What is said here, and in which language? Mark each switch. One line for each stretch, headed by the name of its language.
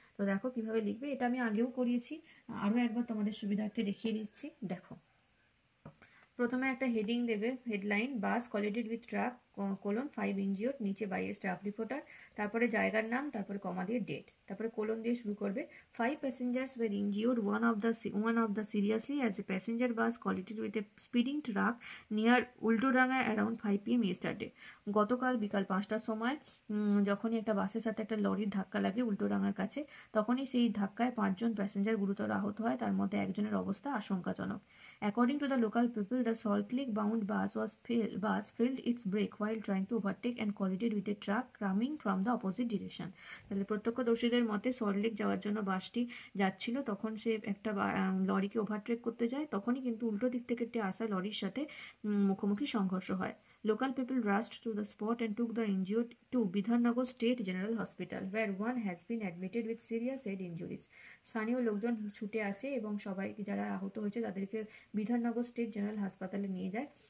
Bangla: তো দেখো কিভাবে লিখবে, এটা আমি আগেও করিয়েছি, আরও একবার তোমাদের সুবিধার্থে দেখিয়ে দিচ্ছি। দেখো, প্রথমে একটা হেডিং দেবে, headline
English: bus collided with truck colon 5 injured,
Bangla: নিচে
English: by a staff reporter,
Bangla: তারপরে জায়গার নাম, তারপরে কমা দিয়ে ডেট, তারপরে কোলন দিয়ে শুরু করবে।
English: 5 passengers were injured, one of the seriously as a passenger bus collided with a speeding truck near Ultadanga around 5 PM yesterday।
Bangla: গতকাল বিকাল 5টার সময় যখনই একটা বাসের সাথে একটা লরির ধাক্কা লাগে উল্টোডাঙ্গার কাছে, তখনই সেই ধাক্কায় 5 জন প্যাসেঞ্জার গুরুতর আহত হয়, তার মধ্যে একজনের অবস্থা আশঙ্কাজনক।
English: According to the local people, the Salt Lake bound bus failed its brake while trying to overtake and collided with a truck coming from the opposite direction।
Bangla: তাহলে প্রত্যক্ষদর্শীদের মতে সল্টলেক যাওয়ার জন্য বাসটি যাচ্ছিল, তখন সে একটা লরিকে ওভারটেক করতে যায়, তখনই কিন্তু উল্টো দিক থেকে একটি আসা লরির সাথে মুখোমুখি সংঘর্ষ হয়।
English: Local people rushed to the spot and took the injured to Bidhannagar State General Hospital, where one has been admitted with serious head injuries।
Bangla: স্থানীয় লোকজন ছুটে আসে এবং সবাই যারা আহত হয়েছে তাদেরকে বিধাননগর স্টেট জেনারেল হাসপাতালে নিয়ে যায়।